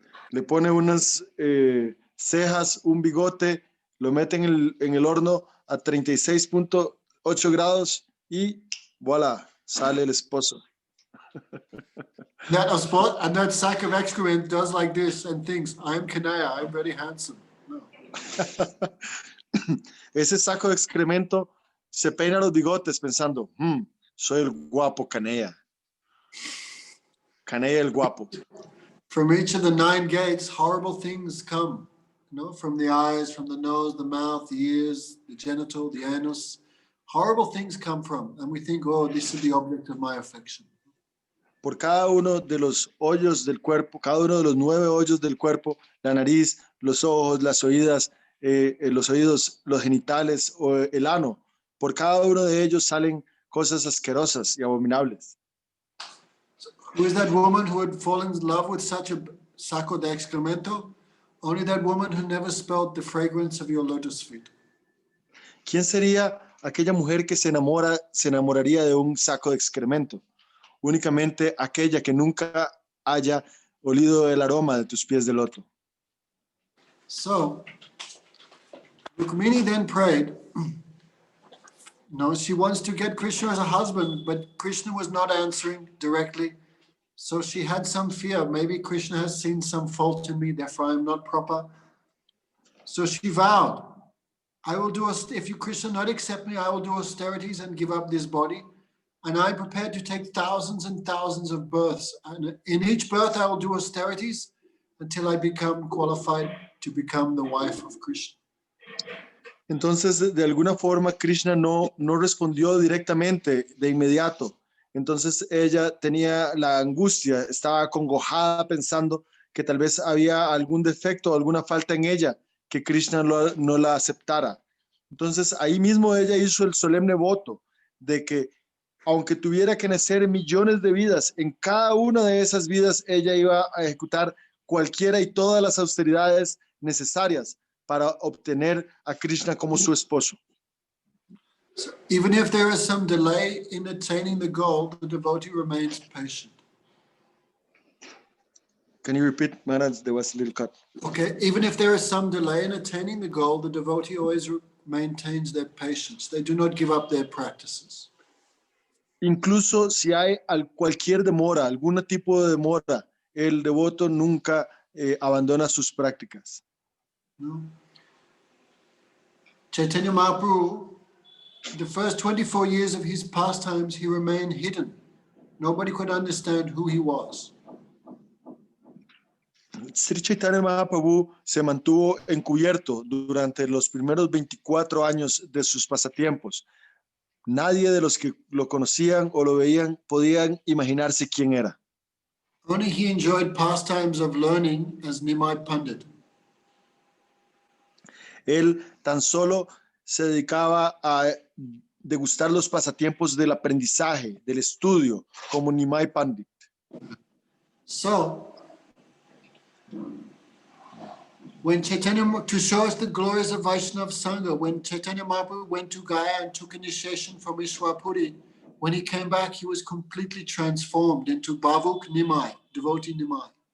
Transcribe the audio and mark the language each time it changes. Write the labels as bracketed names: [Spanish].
[Spanish] Le pone unas cejas, un bigote, lo mete en el horno a 36.8 grados y voilà, sale el esposo. [English] And that sack of excrement does like this and thinks, I'm Kanaya, I'm very handsome. [Spanish] No. Ese saco de excremento se peina los bigotes pensando, soy el guapo Kanaya. Kanaya el guapo. [English] From each of the 9 gates, horrible things come, from the eyes, from the nose, the mouth, the ears, the genital, the anus. Horrible things come from, and we think, oh, this is the object of my affection. [Spanish] Por cada uno de los hoyos del cuerpo, cada uno de los 9 hoyos del cuerpo, la nariz, los ojos, las oídas, los oídos, los genitales o el ano, por cada uno de ellos salen cosas asquerosas y abominables. [English] Who is that woman who would fall in love with such a [Spanish] saco de excremento? [English] Only that woman who never smelled the fragrance of your lotus feet. [Spanish] ¿Quién sería aquella mujer que se enamoraría de un saco de excremento? Únicamente aquella que nunca haya olido el aroma de tus pies de loto. [English] So, Rukmini then prayed. No, she wants to get Krishna as a husband, but Krishna was not answering directly. So she had some fear. Maybe Krishna has seen some fault in me, therefore I'm not proper. So she vowed, I will do, if you Krishna not accept me, I will do austerities and give up this body. And I'm prepared to take thousands and thousands of births. And in each birth, I will do austerities until I become qualified to become the wife of Krishna. [Spanish] Entonces, de alguna forma, Krishna no respondió directamente de inmediato. Entonces, ella tenía la angustia, estaba acongojada pensando que tal vez había algún defecto o alguna falta en ella, que Krishna no la aceptara. Entonces, ahí mismo ella hizo el solemne voto de que aunque tuviera que nacer millones de vidas, en cada una de esas vidas ella iba a ejecutar cualquiera y todas las austeridades necesarias para obtener a Krishna como su esposo. [English] So even if there is some delay in attaining the goal, the devotee remains patient. Can you repeat, Maharaj? There was a little cut. Okay, even if there is some delay in attaining the goal, the devotee always maintains their patience. They do not give up their practices. [Spanish] Incluso si hay cualquier demora, algún tipo de demora, el devoto nunca abandona sus prácticas. [English] No? Chaitanya Mahaprabhu, the first 24 years of his pastimes, he remained hidden. Nobody could understand who he was. [Spanish] Sri Chaitanya Mahaprabhu se mantuvo encubierto durante los primeros 24 años de sus pasatiempos. Nadie de los que lo conocían o lo veían podían imaginarse quién era. [English] Only he enjoyed pastimes of learning as Nimai Pandit. [Spanish] Él tan solo se dedicaba a degustar los pasatiempos del aprendizaje, del estudio, como Nimai Pandit. [English] So, when Chaitanya, to show us the glories of Vaishnava Sangha, when Chaitanya Mahaprabhu went to Gaya and took initiation from Ishwarpuri, when he came back, he was completely transformed into Bhavuk Nimai, devotee Nimai.